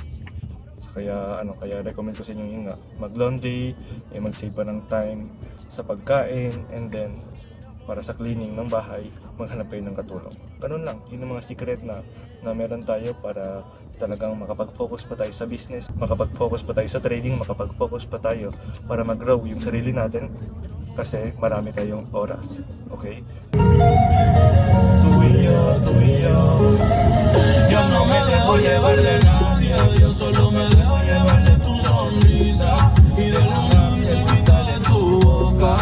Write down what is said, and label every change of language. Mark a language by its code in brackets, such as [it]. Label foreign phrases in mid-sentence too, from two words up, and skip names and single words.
[tl] Kaya recommend ko sa inyo yung mag-laundry, mag-save pa ng time sa pagkain, and then para sa cleaning ng bahay, maghanap kayo ng katulong. Ganun lang, yun ang mga secret na meron tayo para talagang makapag-focus pa tayo sa business, makapag-focus pa tayo sa trading, makapag-focus pa tayo para mag-grow yung sarili natin kasi marami tayong oras. Okay? Tuyo. [es] Yo no me dejo llevar de nadie, yo solo me dejo llevar de tu sonrisa y de los labios y de tu boca.